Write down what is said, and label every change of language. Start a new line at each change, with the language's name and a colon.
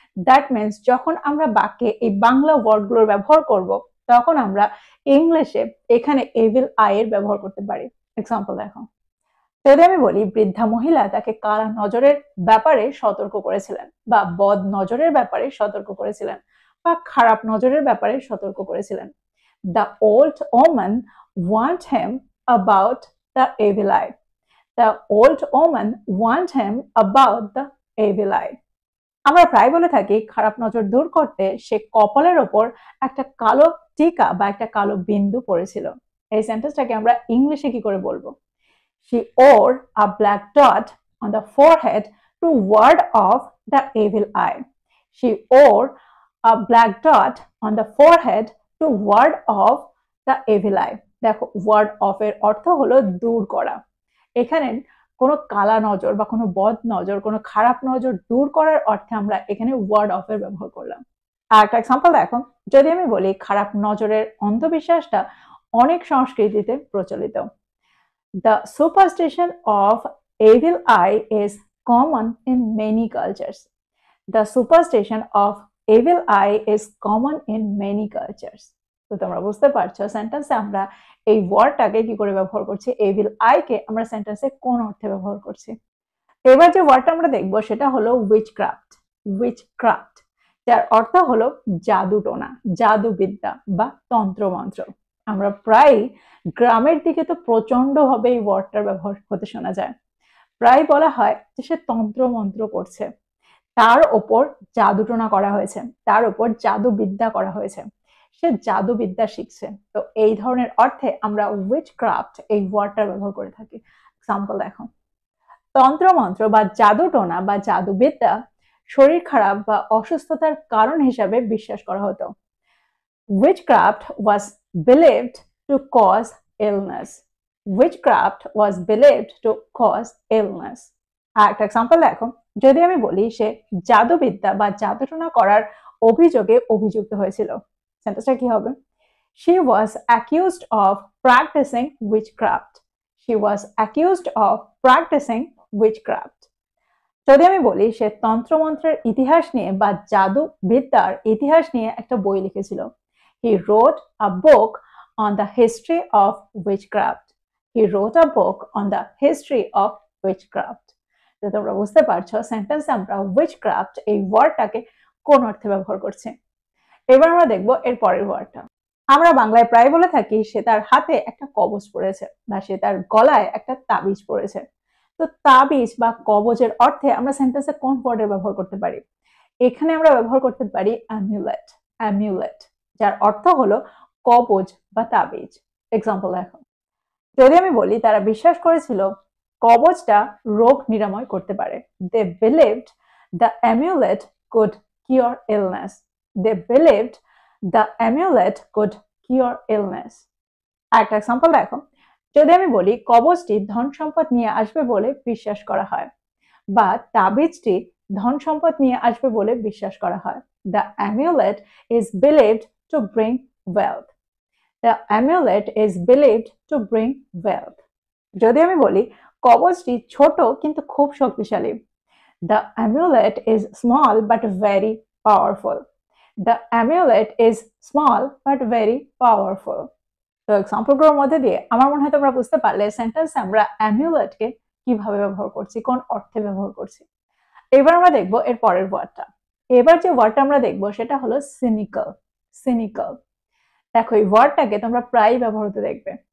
Bangla: That means যখন আমরা বাক্যে এই বাংলা ওয়ার্ডগুলোর ব্যবহার করব, তখন আমরা ইংলিশে এখানে এভিল আই এর ব্যবহার করতে পারি। এক্সাম্পল দেখো, যদি আমি বলি বৃদ্ধা মহিলা তাকে কালা নজরের ব্যাপারে সতর্ক করেছিলেন, বা বদ নজরের ব্যাপারে সতর্ক করেছিলেন, বা খারাপ নজরের ব্যাপারে সতর্ক করেছিলেন।
English: The old woman warned him about the evil eye. The old woman warned him about the evil eye.
Bangla: আমরা প্রায় বলে থাকি খারাপ নজর দূর করতে সে কপালের ওপর একটা কালো টিকা বা একটা কালো বিন্দু পড়েছিল। এই সেন্টেন্সটাকে আমরা ইংলিশে কি করে বলবো?
English: She wore a black dot on the forehead to ward off the evil eye. She wore a black dot on the forehead to ward off the evil eye.
Bangla: দেখো, ward off এর অর্থ হলো দূর করা। এখানে কোনো কালা নজর বা কোনো বদ নজর, কোনো খারাপ নজর দূর করার অর্থে আমরা এখানে ওয়ার্ড অফ এর ব্যবহার করলাম। আর একটা এক্সাম্পল দেখো, যদি আমি বলি খারাপ নজরের অন্ধবিশ্বাসটা অনেক সংস্কৃতিতে প্রচলিত।
English: The superstition of evil eye is common in many cultures. The superstition of evil eye is common in many cultures.
Bangla: তো তোমরা বুঝতে পারছো সেন্টেন্সে আমরা এই ওয়ার্ডটাকে কি করে ব্যবহার করছি, এভিল আই কে আমরা সেন্টেন্সে কোন অর্থে ব্যবহার করছি। এবার যে ওয়ার্ডটা আমরা দেখবো সেটা হলো উইচক্রাফট। উইচক্রাফট, যার অর্থ হলো জাদুটোনা, জাদুবিদ্যা বা তন্ত্রমন্ত্র। আমরা প্রায় গ্রামের দিকে তো প্রচন্ড ভাবে এই ওয়ার্ডটার ব্যবহার হতে শোনা যায়। প্রায় বলা হয় যে সে তন্ত্রমন্ত্র করছে, তার ওপর জাদুটোনা করা হয়েছে, তার ওপর জাদুবিদ্যা করা হয়েছে, সে জাদুবিদ্যা শিখছে। তো এই ধরনের অর্থে আমরা উইচক্রাফট এই ওয়ার্ডটার ব্যবহার করে থাকি। এক্সাম্পল দেখো, তন্ত্রমন্ত্র বা জাদুটোনা বা জাদুবিদ্যা শরীর খারাপ বা অসুস্থতার কারণ হিসাবে বিশ্বাস করা হতো।
English: Witchcraft was believed to cause illness. Witchcraft was believed to cause illness.
Bangla: আর একটা এক্সাম্পল দেখো, যদি আমি বলি সে জাদুবিদ্যা বা জাদুটোনা করার অভিযোগে অভিযুক্ত হয়েছিল, সেন্টেন্সটা কি হবে?
English: She was accused of practicing witchcraft. She was accused of practicing witchcraft.
Bangla: যদি আমি বলি সে তন্ত্রমন্ত্রের ইতিহাস নিয়ে বা জাদুবিদ্যার ইতিহাস নিয়ে একটা বই লিখেছিল,
English: he wrote a book on the history of witchcraft. He wrote a book on the history of witchcraft.
Bangla: তো তোমরা বুঝতে পারছো সেন্টেন্সে আমরা witchcraft এই ওয়ার্ডটাকে কোন অর্থে ব্যবহার করছি। এবার আমরা দেখবো এর পরের ওয়ার্ডটা। আমরা বাংলায় প্রায় বলে থাকি সে তার হাতে একটা কবচ পরেছে, বা সে তার গলায় একটা তাবিজ পরেছে। তো তাবিজ বা কবচের অর্থে আমরা সেন্টেন্সে কোন ওয়ার্ডের ব্যবহার করতে পারি? এখানে আমরা ব্যবহার করতে পারি অ্যামিউলেট। অ্যামিউলেট, যার অর্থ হলো কবচ বা তাবিজ। এক্সাম্পল দেখো, যদি আমি বলি তারা বিশ্বাস করেছিল কবচটা রোগ নিরাময় করতে পারে।
English: They believed the amulet could cure illness. They believed the amulet could cure illness.
Bangla: আরেকটা এক্সাম্পল দেখো, যদি আমি বলি কবচটি ধন সম্পদ নিয়ে আসবে বলে বিশ্বাস করা হয়, বা তাবিজটি ধন সম্পদ নিয়ে আসবে বলে বিশ্বাস করা হয়।
English: The amulet is believed to bring wealth. The amulet is believed to bring wealth.
Bangla: যদি আমি বলি কবচটি ছোট কিন্তু খুব শক্তিশালী,
English: The amulet is small but very powerful. The amulet is small but very powerful.
Bangla: তো এক্সাম্পলগুলোর মধ্যে দিয়ে আমার মনে হয় তোমরা বুঝতে পারলে সেন্টেন্সে আমরা অ্যামিউলেটকে কিভাবে ব্যবহার করছি, কোন অর্থে ব্যবহার করছি। এবার আমরা দেখবো এর পরের ওয়ার্ডটা। এবার যে ওয়ার্ডটা আমরা দেখবো সেটা হলো সিনিক্যাল। সিনিক্যাল, দেখো এই ওয়ার্ডটাকে তোমরা প্রায় ব্যবহার হতে দেখবে।